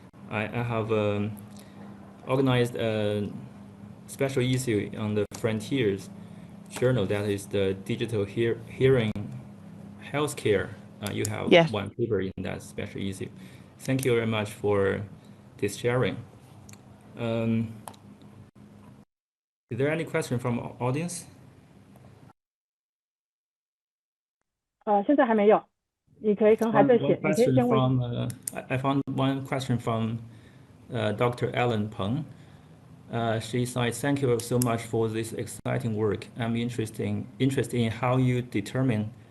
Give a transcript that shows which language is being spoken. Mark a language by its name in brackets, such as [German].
[English] I have organized a special issue on the Frontiers journal that is the digital hearing healthcare. You have one paper in that special issue. Thank you very much for this sharing. Is there any question from audience? [Chinese] 现在还没有，你可能还在写，你可以先问。 [English] I found one question from Dr. Ellen Peng. She said, "Thank you so much for this exciting work. I'm interested in how you determine